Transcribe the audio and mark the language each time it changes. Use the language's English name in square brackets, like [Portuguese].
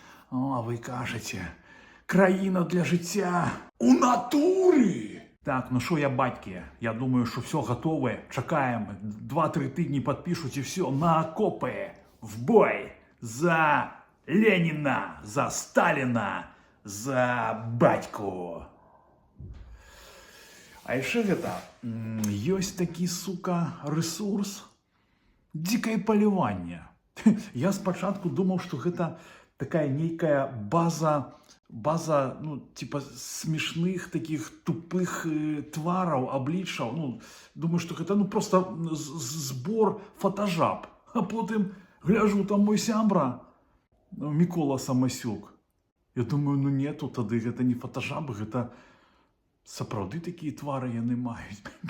[Ukrainian] О, вы кажете, країна для життя у натурі. Так, ну що я, батьки, я думаю, що все готове, чекаємо, 2-3 тижні підпишуть і все, на окопи, в бой, за Леніна, за Сталіна, за батьку. [Belarusian] А ще гэта, ёсць такі, сука, ресурс, дзікае паліванне. Я спачатку думаў, што гэта такая нейкая база, ну, типа смешных таких тупых тваров, обличаў. [Russian] Ну, думаю, что это, ну, просто сбор фотожаб. А потом гляжу, там мой сябра, Микола Самасюк. Я думаю, ну нету тады, это не фотожабы, это сапраўды такие твары яны маюць.